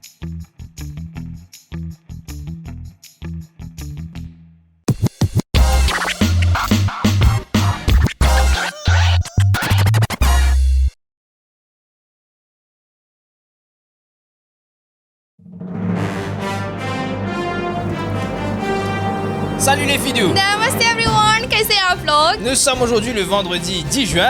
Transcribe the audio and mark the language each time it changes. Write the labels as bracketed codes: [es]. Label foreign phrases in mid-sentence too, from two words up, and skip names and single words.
[fr] Salut les fidous! [hi] Namaste everyone, कैसे हैं आप लोग? [fr] Nous sommes aujourd'hui le vendredi 10 juin.